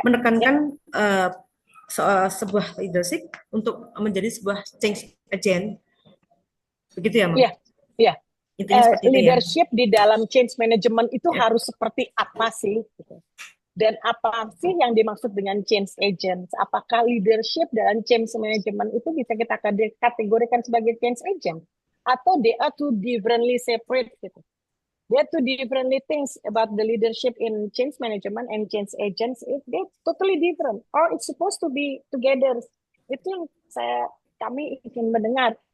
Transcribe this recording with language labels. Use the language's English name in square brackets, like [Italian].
[Indonesian] menekankan sebuah leadership untuk menjadi sebuah change agent, begitu ya, Bang? ya, ya. Intinya seperti itu ya. Leadership di dalam change management itu Ya. harus seperti apa sih? Gitu. Dan apa sih yang dimaksud dengan change agent? Apakah leadership dalam change management itu bisa kita kategorikan sebagai change agent? Atau [English] they are two differently separate gitu? There are two differently things about the leadership in change management and change agents. They totally different, or it's supposed to be together. [Indonesian] Itu yang kami ingin mendengar.